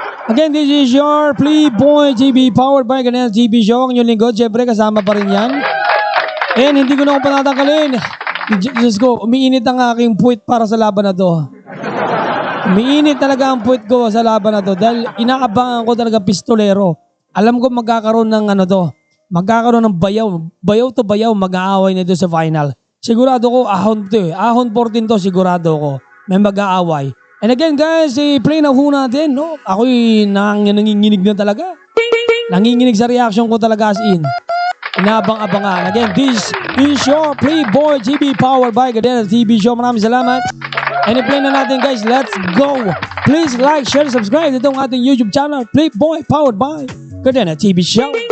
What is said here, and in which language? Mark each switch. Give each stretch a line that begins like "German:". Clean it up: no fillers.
English: Again, this is your Playboy TV powered by Gadena TV show.
Filipino: Ang inyong lingkod, syempre kasama pa rin yan. And hindi ko na ako patatanggalin. Diyos ko, umiinit ang aking puwit para sa laban na to. Umiinit talaga ang puwit ko sa laban na to dahil inaabangan ko talaga Pistolero. Alam ko magkakaroon ng magkakaroon ng bayaw to bayaw, mag-aaway nito sa final. Sigurado ko, ahon to ahon 14 to, sigurado ko. May mag-aaway.
English: And again guys,
Filipino: play na ho natin, no? Ako'y nanginginig na talaga. Nanginginig sa reaction ko talaga as in. Inabang-abangan.
English: Again, this is your Playboy TV powered by Gadena TV show.
Filipino: Maraming salamat. And i-play na natin guys.
English: Let's go. Please like, share, subscribe.
Filipino: Ito ang ating
English: YouTube channel. Playboy powered by Gadena TV show.